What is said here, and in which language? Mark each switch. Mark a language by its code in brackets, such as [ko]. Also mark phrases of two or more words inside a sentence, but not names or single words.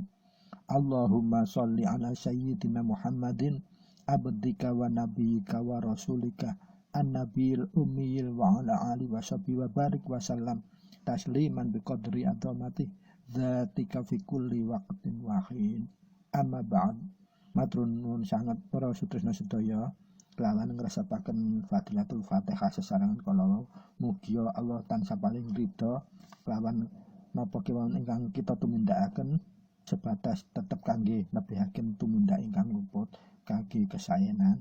[ar] اللهم صل على سيدنا محمد عبدك ونبيك ورسولك النبي الأمي وعلى آله وصحبه وبارك وسلم تسليما بقدر عظمة ذاتك في كل وقت وحين. أما بعد. [jv] Matur nuwun sanget para sutresna sedaya kelawan ngresapaken [ar] فضيلة الفاتحة [jv] sesarengan kala mugia Allah tansah paling ridha kelawan napa kemawon ingkang kita tumindakaken sebatas tetep kangge nebihaken tumindak ingkang luput kangge kesaenan.